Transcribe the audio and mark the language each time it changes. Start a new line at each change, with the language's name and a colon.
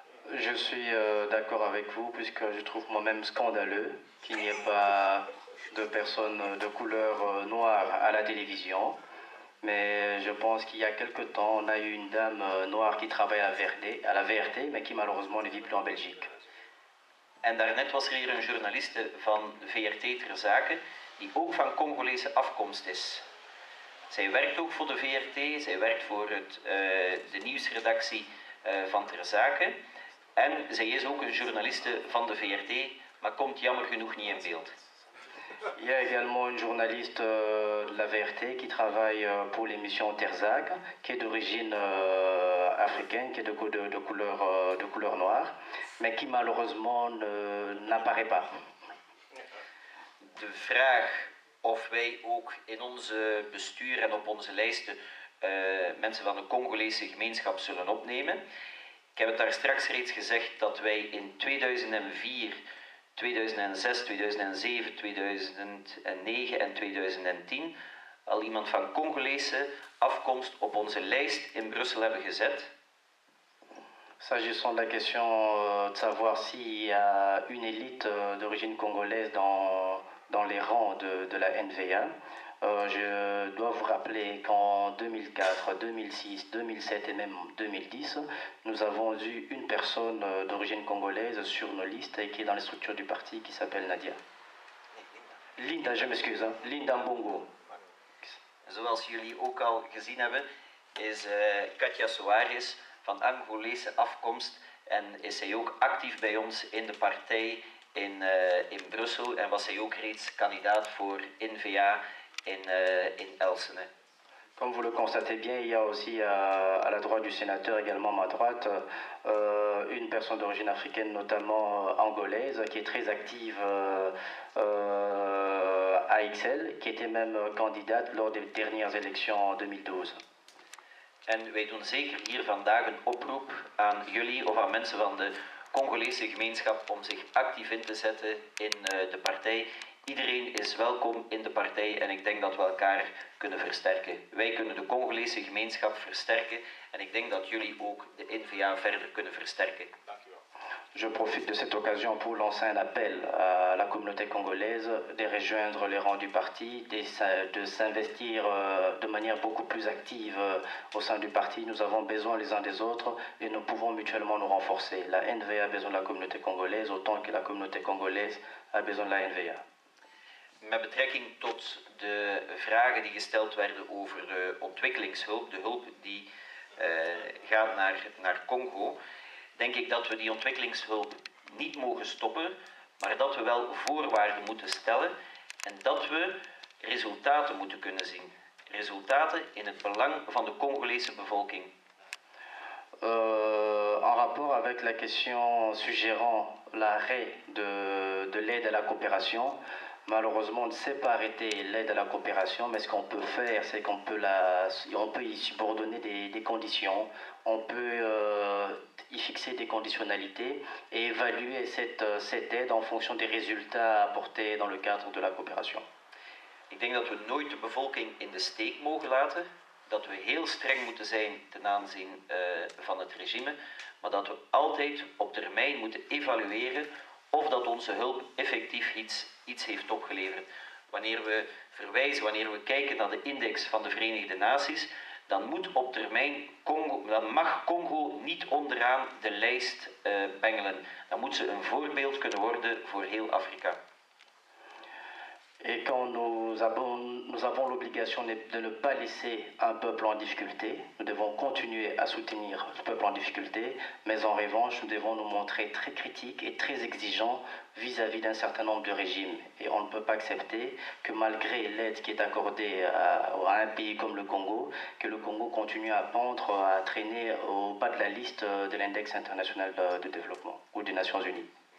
French: Je suis d'accord avec vous puisque je trouve moi-même scandaleux qu'il n'y ait pas de personnes de couleur noire à la télévision. Mais je pense qu'il y a quelque temps, on a eu une dame noire qui travaille à la VRT, mais qui malheureusement ne vit plus en Belgique.
Dutch: En daarnet was er hier een journaliste van de VRT ter zake, die ook van Congolese afkomst is. Zij werkt ook voor de VRT, zij werkt voor de nieuwsredactie van ter zake. En zij is ook een journaliste van de VRT, maar komt jammer genoeg niet in beeld.
French: Il y a également une journaliste de la VRT qui travaille pour l'émission Terzak, qui est d'origine africaine, qui est de couleur noire, mais qui malheureusement n'apparaît pas.
Dutch: De vraag of wij ook in onze bestuur en op onze lijsten mensen van de Congolese gemeenschap zullen opnemen. Ik heb het daar straks reeds gezegd dat wij in 2004, 2006, 2007, 2009 en 2010 al iemand van Congolese afkomst op onze lijst in Brussel hebben gezet.
French: S'agissant de la question de savoir s'il y a une élite d'origine congolaise dans les rangs de la NVA, je dois vous rappeler qu'en 2004, 2006, 2007 et même 2010, nous avons eu une personne d'origine congolaise sur nos listes et qui est dans les structures du parti qui s'appelle Nadia. Linda, je m'excuse, hein? Linda Mbongo.
Dutch: Zoals jullie ook al gezien hebben, is Katja Soares van Angolese afkomst en is zij ook actief bij ons in de partij in Brussel en was zij ook reeds kandidaat voor NVA in Elsene.
French: Comme vous le constatez bien, il y a aussi à la droite du sénateur, également à ma droite, une personne d'origine africaine, notamment angolaise, qui est très active à XL, qui était même candidate lors des dernières élections en 2012.
Dutch: En wij doen zeker hier vandaag een oproep aan jullie of aan mensen van de Congolese gemeenschap om zich actief in te zetten in de partij. Iedereen is welkom in de partij en ik denk dat we elkaar kunnen versterken. Wij kunnen de Congolese gemeenschap versterken en ik denk dat jullie ook de NVA verder kunnen versterken.
French: Je profite de cette occasion pour lancer un appel à la communauté congolaise de rejoindre les rangs du parti, de s'investir de manière beaucoup plus active au sein du parti. Nous avons besoin les uns des autres et nous pouvons mutuellement nous renforcer. La NVA a besoin de la communauté congolaise autant que la communauté congolaise a besoin de la NVA.
Dutch: Met betrekking tot de vragen die gesteld werden over de ontwikkelingshulp, de hulp die gaat naar Congo, denk ik dat we die ontwikkelingshulp niet mogen stoppen, maar dat we wel voorwaarden moeten stellen en dat we resultaten moeten kunnen zien. Resultaten in het belang van de Congolese bevolking.
French: En rapport avec la question suggérant l'arrêt de l'aide à la coopération, malheureusement, on ne sait pas arrêter l'aide à la coopération, mais ce qu'on peut faire, c'est qu'on peut y subordonner des conditions, on peut y fixer des conditionnalités et évaluer cette aide en fonction des résultats apportés dans le cadre de la coopération.
Dutch: Ik denk dat we nooit de bevolking in de steek mogen laten, dat we heel streng moeten zijn ten aanzien van het regime, maar dat we altijd op termijn moeten evalueren of dat onze hulp effectief iets heeft opgeleverd. Wanneer we verwijzen, wanneer we kijken naar de index van de Verenigde Naties, dan moet op termijn dan mag Congo niet onderaan de lijst bengelen. Dan moet ze een voorbeeld kunnen worden voor heel Afrika.
French: Et quand nous nous avons l'obligation de ne pas laisser un peuple en difficulté. Nous devons continuer à soutenir le peuple en difficulté, mais en revanche, nous devons nous montrer très critiques et très exigeants vis-à-vis d'un certain nombre de régimes. Et on ne peut pas accepter que malgré l'aide qui est accordée à un pays comme le Congo, que le Congo continue à pendre, à traîner au bas de la liste de l'index international de développement ou des Nations Unies.